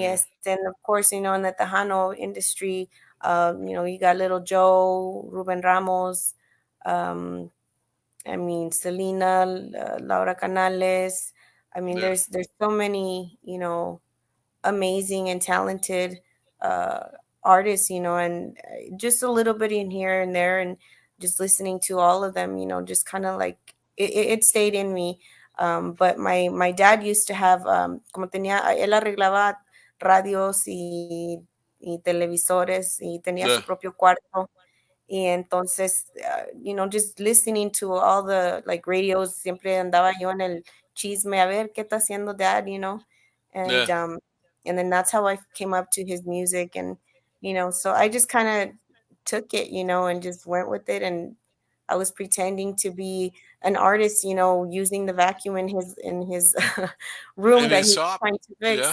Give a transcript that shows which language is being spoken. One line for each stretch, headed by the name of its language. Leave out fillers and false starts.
English: yes. And of course, in the Tejano industry, you got Little Joe, Ruben Ramos, um, Selena, Laura Canales. Yeah. there's so many, amazing and talented uh, artists, and just a little bit in here and there, and just listening to all of them, just kind of like it stayed in me. But my dad used to have,
Spanish: como tenía, él arreglaba radios y televisores, y tenía su
English: Yeah.
Spanish: propio cuarto. Y entonces,
English: just listening to all the like radios,
Spanish: siempre andaba yo en el chisme, a ver qué está haciendo dad.
English: Yeah. And then that's how I came up to his music. And so I just kind of took it, and just went with it. And I was pretending to be an artist, using the vacuum in his room And that it's he was up. trying to Yeah.